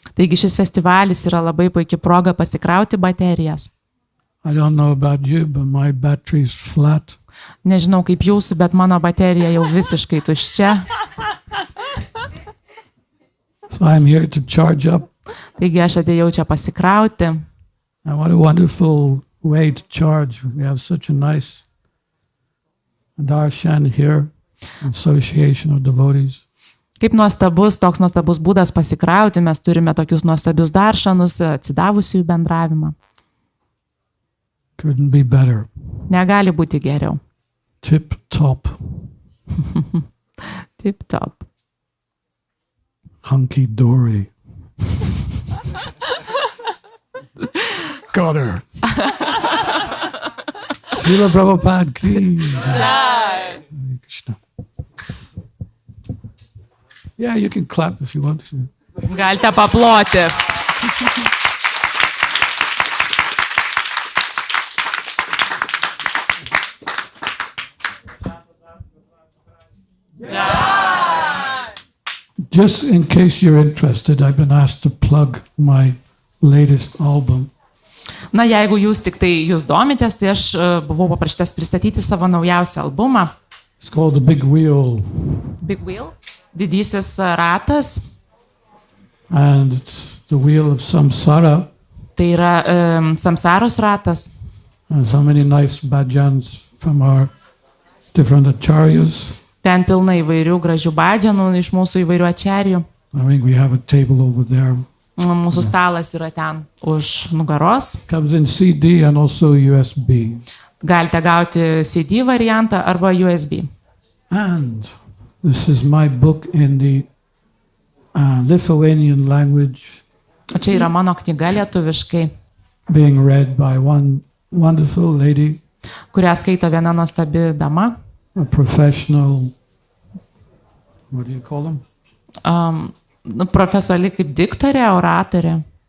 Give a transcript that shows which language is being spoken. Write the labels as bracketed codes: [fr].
[lt] Taigi šis festivalis yra labai puikia proga pasikrauti baterijas. [en] I don't know about you, but my battery is flat. [lt] Nežinau kaip jūsų, bet mano baterija jau visiškai tuščia. [en] So I'm here to charge up. [lt] Taigi aš atėjau čia pasikrauti. [en] And what a wonderful way to charge. We have such a nice darshan here, association of devotees. [lt] Kaip nuostabus, toks nuostabus būdas pasikrauti, mes turime tokius nuostabius daršanus, atsidavusiųjų bendravimą. [en] Couldn't be better. [lt] Negali būti geriau. [en] Tip top. Tip top. Hunky dory. Got her. Srila Prabhupada ki jai. Krishna. Yeah, you can clap if you want to. [lt] Galite paploti. [en] Just in case you're interested, I've been asked to plug my latest album. [lt] Na, jeigu jūs tik tai jūs domitės, tai aš buvau paprašytas pristatyti savo naujausią albumą. [en] It's called The Big Wheel. [lt] Big Wheel. Didysis ratas. [en] And it's the wheel of samsara. [lt] Tai yra samsaros ratas. [en] And so many nice bhajans from our different acharyas. [lt] Ten pilna įvairių gražių bhadžanų iš mūsų įvairių ačarijų. [en] I think we have a table over there. [lt] Mūsų stalas yra ten už nugaros. [en] Comes in CD and also USB. [lt] Galite gauti CD variantą arba USB. [en] And this is my book in the Lithuanian language. [lt] O čia yra mano knyga lietuviškai, [en] Being read by one wonderful lady. [lt] kurią skaito viena nuostabi dama. [en] A professional, what do you call them? [lt] Profesionali kaip diktorė, oratorė.